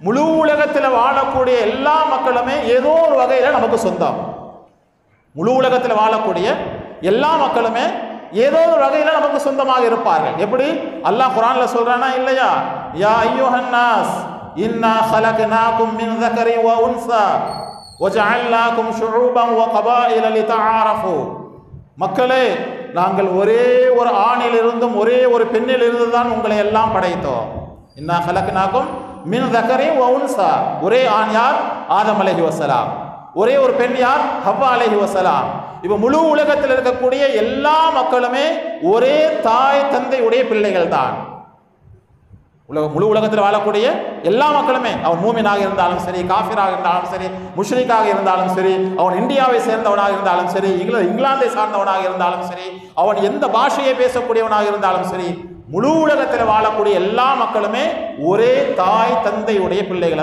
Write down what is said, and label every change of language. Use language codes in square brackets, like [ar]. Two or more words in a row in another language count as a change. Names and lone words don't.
[ta] முழு உலகத்தில் வாழக்கூடிய எல்லா மக்களுமே ஏதோ ஒரு வகையில் நமக்கு சொந்தம். முழு உலகத்தில் வாழக்கூடிய எல்லா மக்களுமே ஏதோ ஒரு வகையில் நமக்கு சொந்தமாக இருப்பார்கள். எப்படி அல்லாஹ் குர்ஆன்ல சொல்றானா இல்லையா? [ar] يا أيها الناس إنا خلقناكم من ذكر وانثى وجعلناكم شعوبا وقبائل لتعارفوا. [ta] மக்களே, நாங்கள் ஒரே ஒரு ஆணில் இருந்தும் ஒரே ஒரு பெண்ணில் இருந்து தான் உங்களை எல்லாம் படைத்தோம். [ar] إنا خلقناكم من ذكر وانثى. [ta] ஒரே ஆண் யார்? ஆதம் அலைஹிஸ்ஸலாம். ஒரே ஒரு பெண் யார்? ஹவ்வா அலைஹிஸ்ஸலாம். இப்ப முழு உலகத்தில் இருக்கக்கூடிய எல்லா மக்களுமே ஒரே தாய் தந்தை உடைய பிள்ளைகள் தான். முழு உலகத்தில் வாழக்கூடிய எல்லா மக்களுமே, அவன் மூமினாக இருந்தாலும் சரி, காஃபிராக இருந்தாலும் சரி, முஷ்ரிக்காக இருந்தாலும் சரி, அவன் இந்தியாவை சேர்ந்தவனாக இருந்தாலும் சரி, இங்கிலாந்தை சார்ந்தவனாக இருந்தாலும் சரி, அவன் எந்த பாஷையை பேசக்கூடியவனாக இருந்தாலும் சரி, முழு உலகத்தில் வாழக்கூடிய எல்லா மக்களுமே ஒரே தாய் தந்தையுடைய பிள்ளைகள்.